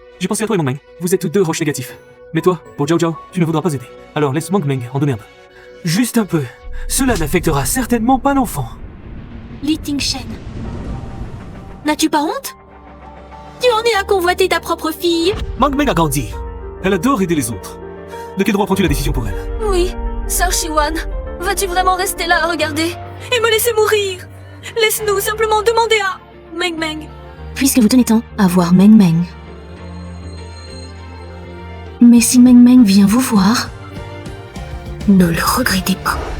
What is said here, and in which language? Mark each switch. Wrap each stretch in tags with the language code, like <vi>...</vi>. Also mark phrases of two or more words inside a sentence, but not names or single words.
<fr>J'ai pensé à toi et Meng Meng. Vous êtes tous deux Roche négatifs. Mais toi, pour Zhou, tu ne voudras pas aider. Alors laisse Meng Meng en donner un peu. Juste un peu. Cela n'affectera certainement pas l'enfant. Li Tingshan. N'as-tu pas honte? Tu en es à convoiter ta propre fille? Meng Meng a grandi. Elle adore aider les autres. De quel droit prends-tu la décision pour elle? Oui, Sœur Shiwan, vas-tu vraiment rester là à regarder et me laisser mourir? Laisse-nous simplement demander à Meng Meng. Puisque vous tenez tant à voir Meng Meng. Mais si Meng Meng vient vous voir, ne le regrettez pas.</fr>